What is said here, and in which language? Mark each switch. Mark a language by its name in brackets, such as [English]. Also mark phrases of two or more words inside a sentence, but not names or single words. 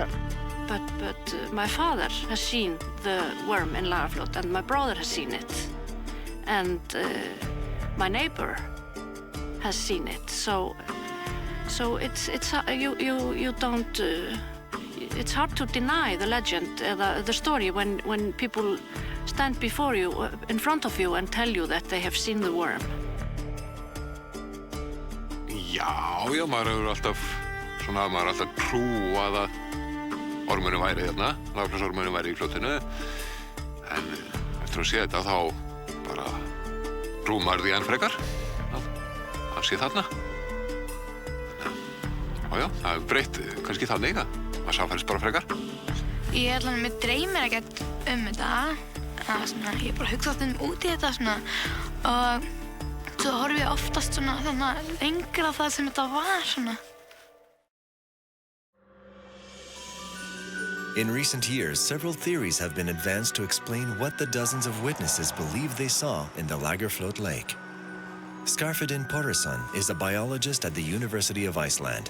[English] But my father has seen the worm in Lagerfljót, and my brother has seen it, and my neighbor has seen it. So it's you don't. It's hard to deny the legend, the story, when people stand before you, in front of you, and tell you that they have seen the worm. [Icelandic] Já, maður hefur alltaf trúað að ormurinn væri hérna, Lagerfljótsormurinn væri í fljótinu, en eftir að sé þetta þá bara trúir maður því enn frekar að hann sé þarna. Já, það hefur breytt kannski þannig að maður samfærist bara frekar. Ég mér dreymir ekkert þetta, ég bara hugsa út í þetta svona, og svo horfi ég oftast svona lengra það sem þetta var svona. [English] In recent years, several theories have been advanced to explain what the dozens of witnesses believe they saw in the Lagerfljót Lake. Skarfedin Pårðsson is a biologist at the University of Iceland.